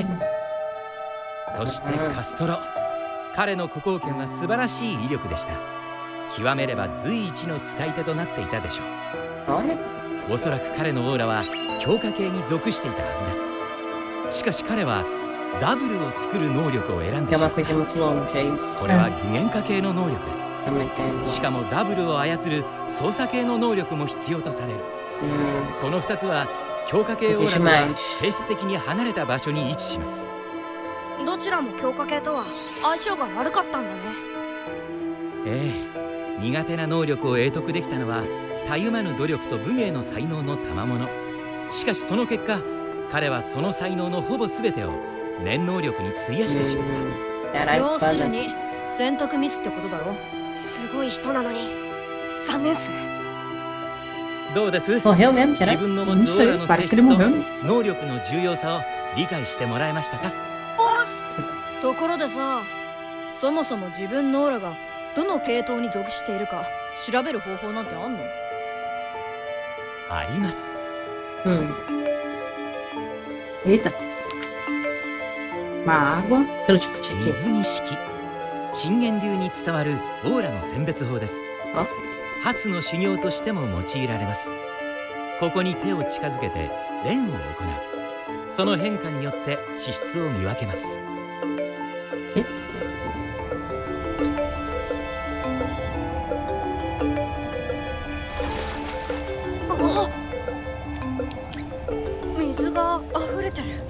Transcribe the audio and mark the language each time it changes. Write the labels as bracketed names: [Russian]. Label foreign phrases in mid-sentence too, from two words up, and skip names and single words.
[Japanese] そしてカストロ、彼の孤高剣は素晴らしい威力でした。極めれば随一の使い手となっていたでしょう。 [Portuguese] Olha. [Japanese] おそらく彼のオーラは強化系に属していたはずです。しかし彼はダブルを作る能力を選ん [Portuguese] É [Japanese] でしま [Portuguese] uma [Japanese] った。 [Portuguese] coisa muito longe, é isso. [Japanese] これは具現化系の能力です。 [Portuguese] Também tem. [Japanese] しかもダブルを操る操作系の能力も必要とされる。この2つは強化系オーラとは性質的に離れた場所に位置します。たどちらも強化系とは相性が悪かったんだね。ええ、苦手な能力を得得できたのはたゆまぬ努力と武芸の才能の賜物。しかしその結果、彼はその才能のほぼ全てを念能力に費やしてしまった。 [Portuguese] Caralho, [Japanese] 要す [Portuguese] foda. [Japanese] るに選択ミスってことだろ。すごい人なのに残念っす。どうです [Portuguese] Morreu mesmo, [Japanese] 自 [Portuguese] será? [Japanese] 分の持 [Portuguese] Não [Japanese] つオーラ [Portuguese] sei, [Japanese] の性 [Portuguese] parece que ele [Japanese] 質と [Portuguese] morreu. [Japanese] 能力の重要さを理解してもらえましたか？ところでさ、そもそも自分のオーラがどの系統に属しているか調べる方法なんてあんの？あります。 [Portuguese] Eita. Uma água. Pelo tipo de quê? [Japanese] 水に式、信玄流に伝わるオーラの選別法です。あ初の修行としても用いられます。ここに手を近づけて練を行う。その変化によって資質を見分けます。あ、水が溢れてる。